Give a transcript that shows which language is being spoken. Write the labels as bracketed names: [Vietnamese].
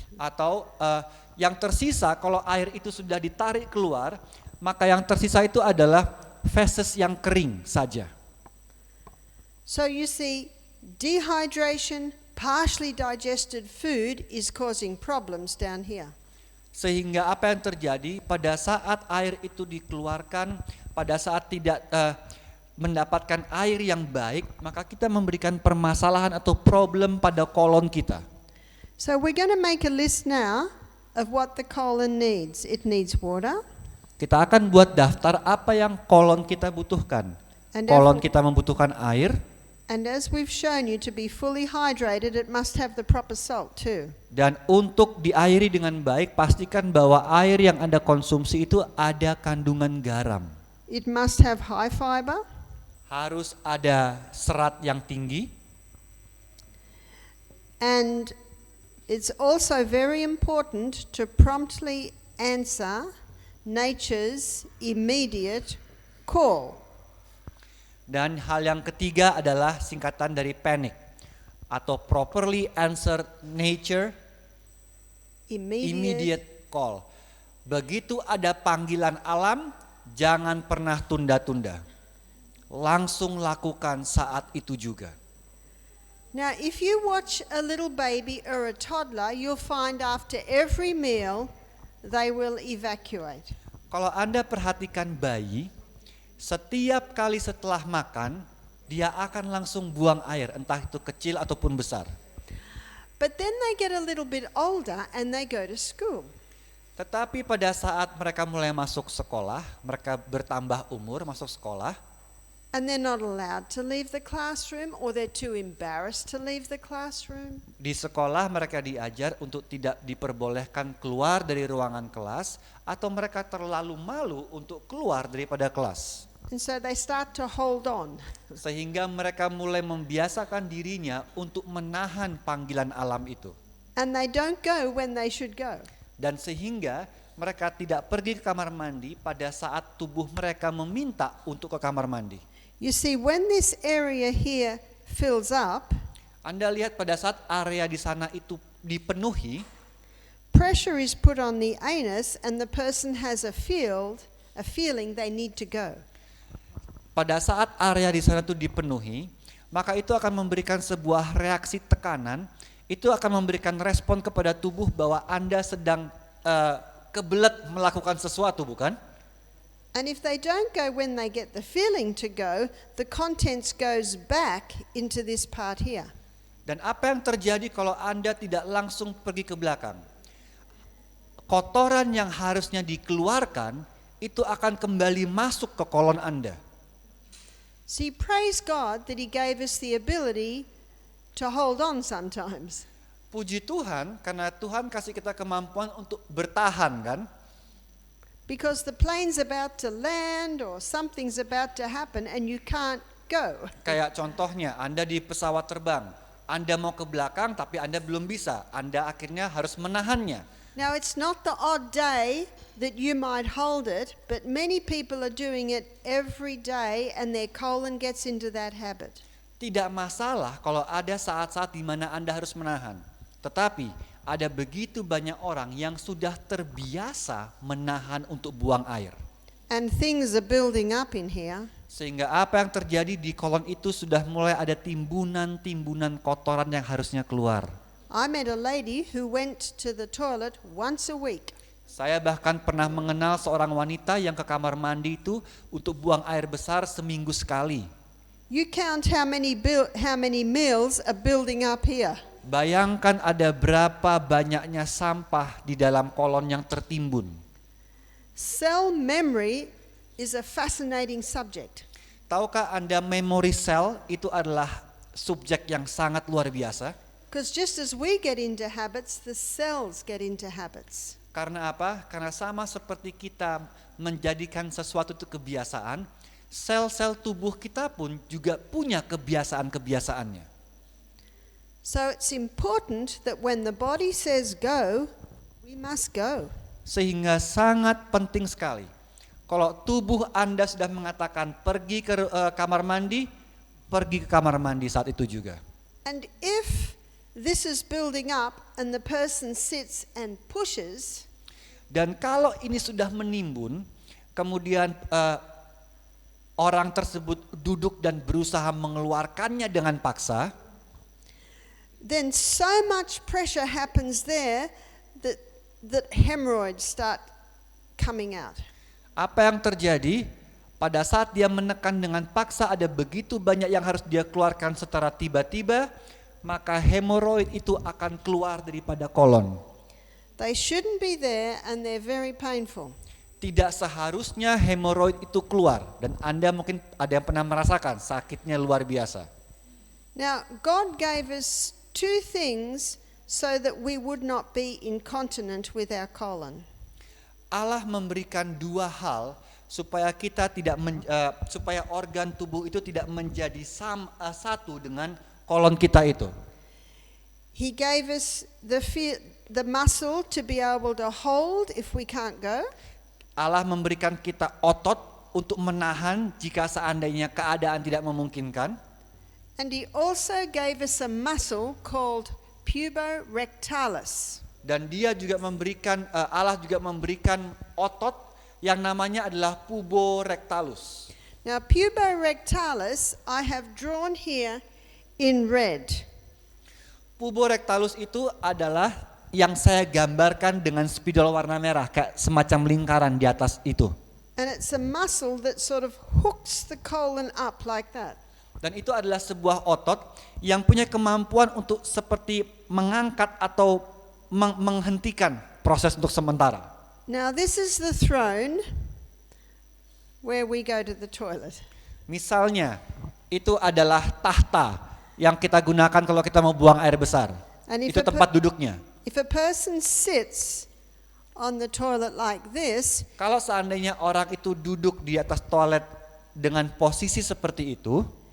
[Indonesian] atau yang tersisa kalau air itu sudah ditarik keluar, maka yang tersisa itu adalah feses yang kering saja. [English] So you see, dehydration, partially digested food is causing problems down here. [Indonesian] Sehingga apa yang terjadi pada saat air itu dikeluarkan, pada saat tidak mendapatkan air yang baik, maka kita memberikan permasalahan atau problem pada kolon kita. [English] So we're going to make a list now of what the colon needs. It needs water. [Indonesian] Kita akan buat daftar apa yang kolon kita butuhkan. [English] And [Indonesian] Kolon kita membutuhkan air, [English] And as we've shown you, to be fully hydrated, it must have the proper salt too. [Indonesian] dan untuk diairi dengan baik, pastikan bahwa air yang Anda konsumsi itu ada kandungan garam. [English] It must have high fiber. [Indonesian] Harus ada serat yang tinggi, [English] And it's also very important to promptly answer nature's immediate call. [Indonesian] dan hal yang ketiga adalah singkatan dari panic atau [English] properly answer nature immediate call. [Indonesian] Begitu ada panggilan alam, jangan pernah tunda-tunda. Langsung lakukan saat itu juga. [English] Now, if you watch a little baby or a toddler, you'll find after every meal they will evacuate. [Indonesian] Kalau Anda perhatikan bayi, setiap kali setelah makan, dia akan langsung buang air, entah itu kecil ataupun besar. [English] But then they get a little bit older and they go to school. [Indonesian] Tetapi pada saat mereka mulai masuk sekolah, mereka bertambah umur masuk sekolah, [English] And they're not allowed to leave the classroom, or they're too embarrassed to leave the classroom. [Indonesian] di sekolah mereka diajar untuk tidak diperbolehkan keluar dari ruangan kelas, atau mereka terlalu malu untuk keluar daripada kelas. [English] And so they start to hold on. [Indonesian] Sehingga mereka mulai membiasakan dirinya untuk menahan panggilan alam itu. [English] And they don't go when they should go. [Indonesian] Dan sehingga mereka tidak pergi ke kamar mandi pada saat tubuh mereka meminta untuk ke kamar mandi. [English] You see, when this area here fills up, [Indonesian] Anda lihat pada saat area di sana itu dipenuhi, [English] pressure is put on the anus and the person has a feeling they need to go. [Indonesian] pada saat area di sana itu dipenuhi, maka itu akan memberikan sebuah reaksi tekanan, itu akan memberikan respon kepada tubuh bahwa Anda sedang kebelet melakukan sesuatu, bukan? [English] And if they don't go when they get the feeling to go, the contents goes back into this part here. [Indonesian] Dan apa yang terjadi kalau Anda tidak langsung pergi ke belakang? Kotoran yang harusnya dikeluarkan itu akan kembali masuk ke kolon Anda. [English] See, praise God that He gave us the ability to hold on sometimes. [Indonesian] Puji Tuhan karena Tuhan kasih kita kemampuan untuk bertahan, kan? [English] Because the plane's about to land or something's about to happen and you can't go. [Indonesian] Kayak contohnya Anda di pesawat terbang, Anda mau ke belakang tapi Anda belum bisa, Anda akhirnya harus menahannya. [English] Now, it's not the odd day that you might hold it, but many people are doing it every day and their colon gets into that habit. [Indonesian] Tidak masalah kalau ada saat-saat di mana Anda harus menahan. Tetapi ada begitu banyak orang yang sudah terbiasa menahan untuk buang air. [English] And things are building up in here. [Indonesian] Sehingga apa yang terjadi di kolon itu sudah mulai ada timbunan-timbunan kotoran yang harusnya keluar. [English] I met a lady who went to the toilet once a week. [Indonesian] Saya bahkan pernah mengenal seorang wanita yang ke kamar mandi itu untuk buang air besar seminggu sekali. [English] You count how many meals are building up here. [Indonesian] Bayangkan ada berapa banyaknya sampah di dalam kolon yang tertimbun. [English] Cell memory is a fascinating subject. [Indonesian] Tahukah Anda memori sel itu adalah subjek yang sangat luar biasa? [English] Because just as we get into habits, the cells get into habits. [Indonesian] Karena apa? Karena sama seperti kita menjadikan sesuatu itu kebiasaan, sel-sel tubuh kita pun juga punya kebiasaan-kebiasaannya. [English] So it's important that when the body says go, we must go. [Indonesian] Sehingga sangat penting sekali. Kalau tubuh Anda sudah mengatakan pergi ke kamar mandi, pergi ke kamar mandi saat itu juga. [English] And if this is building up and the person sits and pushes, [Indonesian] Dan kalau ini sudah menimbun, kemudian orang tersebut duduk dan berusaha mengeluarkannya dengan paksa, [English] then so much pressure happens there that hemorrhoids start coming out. [Indonesian] apa yang terjadi pada saat dia menekan dengan paksa, ada begitu banyak yang harus dia keluarkan secara tiba-tiba, maka hemoroid itu akan keluar daripada kolon. [English] They shouldn't be there and they're very painful. [Indonesian] Tidak seharusnya hemoroid itu keluar, dan Anda mungkin ada yang pernah merasakan sakitnya luar biasa. [English] Now, God gave us two things so that we would not be incontinent with our colon. [Indonesian] Allah memberikan dua hal supaya kita tidak supaya organ tubuh itu tidak menjadi satu dengan kolon kita itu. [English] He gave us the muscle to be able to hold if we can't go. [Indonesian] Allah memberikan kita otot untuk menahan jika seandainya keadaan tidak memungkinkan. [English] And he also gave us a muscle called puborectalis. [Indonesian] Dan dia juga memberikan Allah juga memberikan otot yang namanya adalah puborectalis. [English] Now, puborectalis I have drawn here in red. [Indonesian] Puborectalis itu adalah yang saya gambarkan dengan spidol warna merah, kayak semacam lingkaran di atas itu. [English] And it's a muscle that sort of hooks the colon up like that. [Indonesian] Dan itu adalah sebuah otot yang punya kemampuan untuk seperti mengangkat atau menghentikan proses untuk sementara. [English] Now, this is the throne where we go to the toilet. [Indonesian] Misalnya, itu adalah tahta yang kita gunakan kalau kita mau buang air besar. [English] And if [Indonesian] Itu tempat duduknya. [English] If a person sits on the toilet like this, [Indonesian] Kalau seandainya orang itu duduk di atas toilet dengan posisi seperti itu,